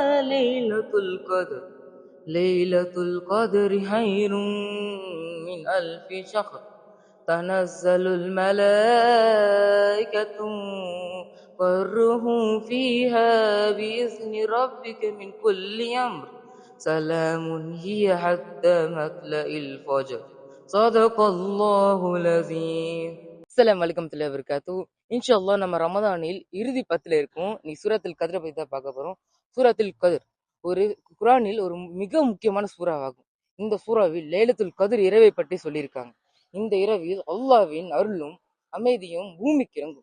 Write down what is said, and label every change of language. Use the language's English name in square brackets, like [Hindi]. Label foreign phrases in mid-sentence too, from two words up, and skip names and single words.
[Arabic] ليلة القدر ليلة القدر خير من ألف شهر تنزل الملائكة والروح فيها بإذن ربك من كل أمر سلام هي حتى مطلع الفجر صدق الله العظيم. السلام عليكم ورحمة الله وبركاته. إن شاء الله [Tamil] நம்ம ரமதானில் இறுதி 10ல இருக்கோம். நீ சூரத்துல் கத்ரை பத்தி தான் பார்க்க போறோம். சூரத்துல் கத்ர் ஒரு குர்ஆனில் ஒரு மிக முக்கியமான சூறாவாகும். இந்த சூறாவில் லைலத்துல் கத்ர் இரவை பற்றி சொல்லியிருக்காங்க. இந்த இரவில் அல்லாஹ்வின் அருளும் அமைதியும் பூமிக்கு இறங்கும்.